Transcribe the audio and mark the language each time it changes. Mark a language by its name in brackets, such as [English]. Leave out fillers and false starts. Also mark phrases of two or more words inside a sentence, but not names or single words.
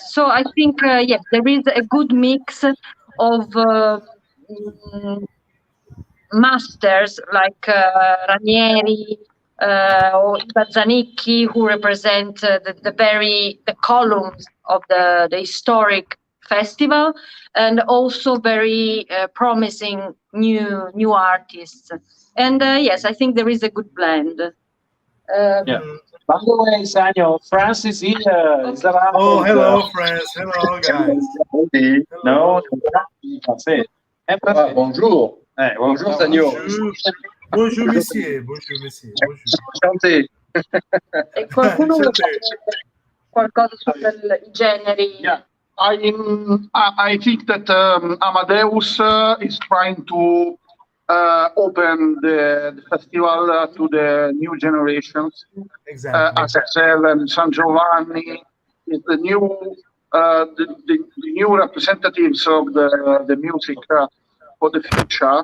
[English] So I think yes, there is a good mix of masters like Ranieri or Iva Zanicchi, who represent the columns of the historic festival, and also very promising new artists. And yes, I think there is a good blend. Yeah. By the way, Sanyo, France is here. Is around. Oh, hello, friends. Hello, guys. No, [French] français. Ah, bonjour. Bonjour, Sagno. Bonjour. Bonjour, monsieur. Bonjour, monsieur. Bonjour. Enchanté. [Italian] E qualcuno vuole [French] Enchanté. [Italian] dire qualcosa sui generi? [English] Yeah, I think that Amadeus is trying to open the festival to the new generations. Exactly. As I said, and San Giovanni is the new representatives of the music for the future.